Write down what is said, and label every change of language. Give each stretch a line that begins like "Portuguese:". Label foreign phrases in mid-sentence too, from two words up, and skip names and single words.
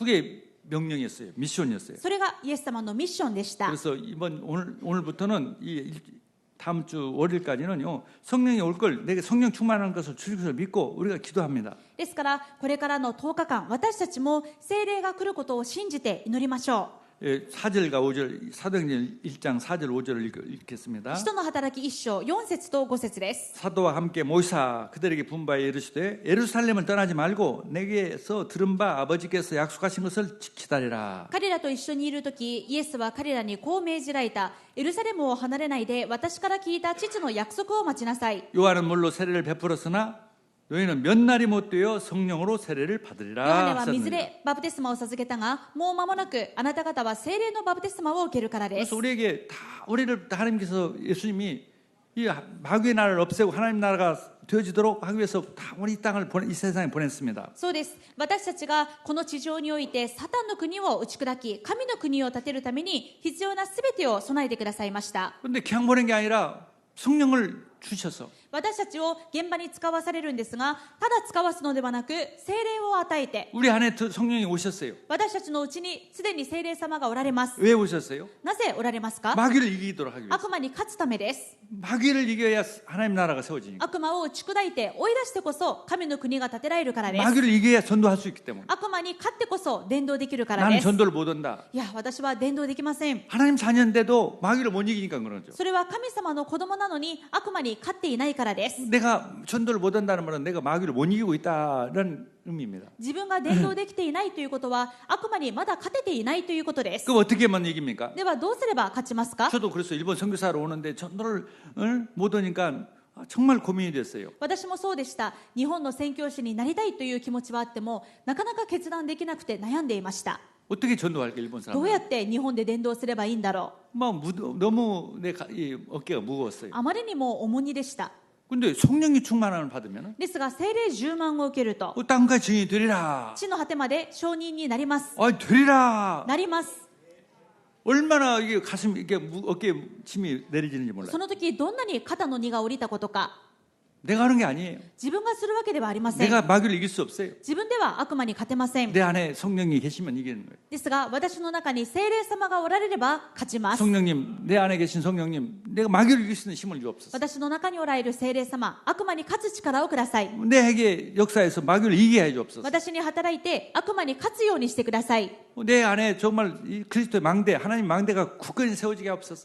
Korean: 그게 명령이었어요. 미션이었어요.
Japanese: それがイエス様のミッションでした。
Korean: 그래서 오늘부터는 다음 주 월요일까지는요 성령이 올 걸 내게 성령 충만한 것을 주님께서 믿고 우리가 기도합니다.
Japanese: ですからこれからの10日間私たちも聖霊が来ることを信じて祈りましょ
Korean: 4절과 5절 사도행전 1장 4절 5절을
Japanese: う
Korean: 읽겠습니다.
Japanese: 使徒の働き1章4節と5節です
Korean: 사도와 함께 모이사 그들에게 분바에 이르시되 예루살렘을 떠나지 말고 내게서 들은 바 아버지께서 약속하신 것을 기다리라.
Japanese: 彼らと一緒にいるときイエスは彼らにこう命じられたエルサレムを離れないで私から聞いた父の約束を待ちなさい
Korean: 요한은 물로 세례를 베풀었으나 너희는 몇 날이 못 되어 성령으로 세례를
Japanese: ヨハネ
Korean: 받으리라
Japanese: は水
Korean: 하셨느니라.
Japanese: でバプテスマを授けたがもう間もなくあなた方は聖霊のバプテスマを受けるからです
Korean: 그래서 우리에게 다 우리를 하나님께서 예수님이 이 마귀의 나라를 없애고 하나님 나라가 되어지도록 하기 위해서 다 우리 이 땅을 이 세상에 보냈습니다.
Japanese: そうです私たちがこの地上においてサタンの国を打ち砕き神の国を建てるために必要なすべてを備えてくださいました
Korean: 그런데 그냥 보낸 게 아니라 성령을 주셔서
Japanese: 私たちを現場に使わされるんですがただ使わすのではなく聖霊を与えて
Korean: 우리 안에 성령이 오셨어요.
Japanese: 私たちのうちにすでに聖霊様がおられます
Korean: 왜 오셨어요?
Japanese: なぜおられますか
Korean: 마귀를 이기도록 하기 위해서.
Japanese: 悪魔に勝つためです
Korean: 마귀를 이겨야 하나님 나라가 세워지니까.
Japanese: 悪魔を打ち砕いて追い出してこそ神の国が建てられるからです
Korean: 마귀를 이겨야 전도할 수 있기 때문에.
Japanese: 悪魔に勝ってこそ伝道できるから
Korean: 나는
Japanese: です
Korean: 전도를 못 한다.
Japanese: いや私は伝道できません
Korean: 하나님 자녀인데도 마귀를 못 이기니까 그러죠.
Japanese: それは神様の子供なのに悪魔に勝っていないからです
Korean: 내가 전도를 못 한다는 말은 내가 마귀를 못 이기고 있다는 의미입니다.
Japanese: 自分が伝道できていないということは悪魔にまだ勝てていないということです
Korean: 그럼 어떻게 하면 이깁니까?
Japanese: ではどうすれば勝ちますか
Korean: 저도 그래서 일본 선교사로 오는데 전도를 못 하니까 정말 고민이 됐어요.
Japanese: 私もそうでした日本の宣教師になりたいという気持ちはあってもなかなか決断できなくて悩んでいました
Korean: 어떻게 전도할까 일본
Japanese: どうや
Korean: 사람?
Japanese: って日本で伝道すればいいんだろ
Korean: 너무 이 어깨가 무거웠어요.
Japanese: うあまりにも重荷でした
Korean: 근데 성령이 충만함을 받으면
Japanese: ですが聖霊10万を受けると
Korean: 땅과 증인이 되리라.
Japanese: 地の果てまで証人になります
Korean: 되리라.
Japanese: なります
Korean: 얼마나 이게 가슴 이게 어깨에 침이 내려지는지 몰라요.
Japanese: その時どんなに肩の荷が下りたことか
Korean: 내가 하는 게 아니에요.
Japanese: 自分がするわけではありません
Korean: 내가 마귀를 이길 수 없어요.
Japanese: 自分では悪魔に勝てません
Korean: 내 안에 성령이 계시면 이기는 거예요.
Japanese: ですが私の中に聖霊様がおられれば勝ちます
Korean: 성령님, 내 안에 계신 성령님, 내가 마귀를 이길 수 있는 힘을 주옵소서.
Japanese: 私の中におられる聖霊様悪魔に勝つ力をください
Korean: 내게 역사에서 마귀를 이기게 해 주옵소서.
Japanese: 私に働いて悪魔に勝つようにしてください
Korean: 내 안에 정말 이 그리스도의 망대, 하나님 망대가 굳건히 세워지게 하옵소서.